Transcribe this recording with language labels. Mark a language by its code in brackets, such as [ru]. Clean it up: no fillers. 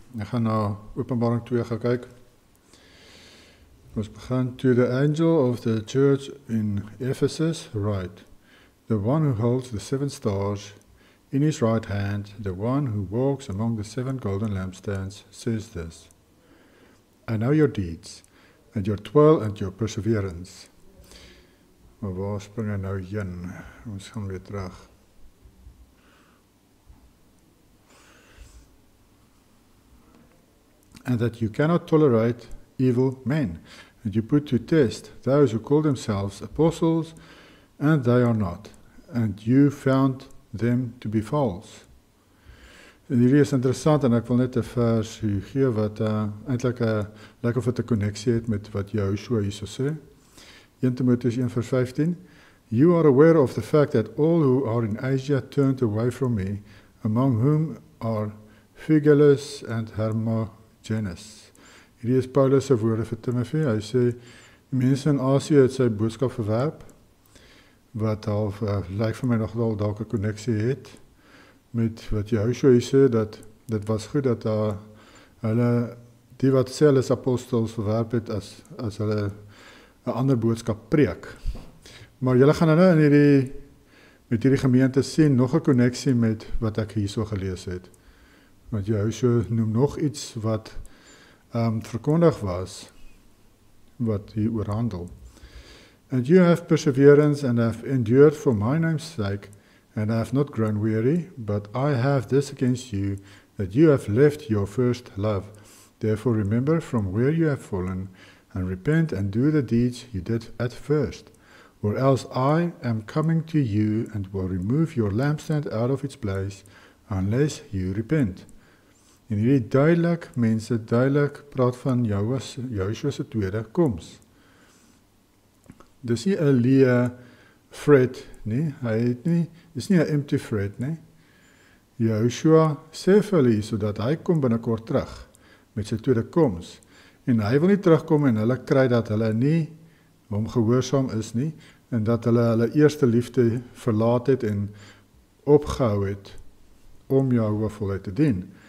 [af] Ek gaan na Openbaring 2 gaan kyk. Ons begin. [en] To the angel of the church in Ephesus write, the one who holds the 7 stars in his right hand, the one who walks among the 7 golden lampstands, says this, I know your deeds, and your toil and your perseverance. [af] Maar waar spring hy nou heen? Ons gaan weer terug. [en] And that you cannot tolerate evil men, and you put to test those who call themselves apostles, and they are not, and you found them to be false. [af] En hierdie is interessant, en ek wil net 'n vers gee wat eintlik lyk of dit 'n koneksie het met wat Joshua hierso sê. 1 Timoteus 1:15. [en] You are aware of the fact that all who are in Asia turned away from me, among whom are Phygelus and Hermogenes. [af] Hierdie is Paulus se woorde vir Timothy. Hy sê die mense in Asië het sy boodskap verwerp, wat half lyk vir my nog wel dalk 'n koneksie het met wat Joshua sê, dat dit was goed dat hulle die wat sê hulle is apostels verwerp het as hulle 'n ander boodskap preek. Maar julle gaan nou in met hierdie gemeente sien nog 'n koneksie met wat ek hierso gelees het. Want Joshua noem nog iets wat verkondig was, wat hier oor handel. [en] And you have perseverance and have endured for my name's sake, and have not grown weary, but I have this against you, that you have left your first love. Therefore remember from where you have fallen, and repent and do the deeds you did at first. Or else I am coming to you and will remove your lampstand out of its place, unless you repent. [af] En hierdie duidelik praat van Joshua se tweede koms. Dis nie 'n leë fret nie, dis nie 'n [en] empty fret [af] nie. Joshua sê vir hulle sodat hy kom binnekort terug met sy tweede koms. En hy wil nie terugkom en hulle kry dat hulle nie hom gehoorsaam is nie, en dat hulle eerste liefde verlaat het en opgehou het om Jahwe voluit te dien.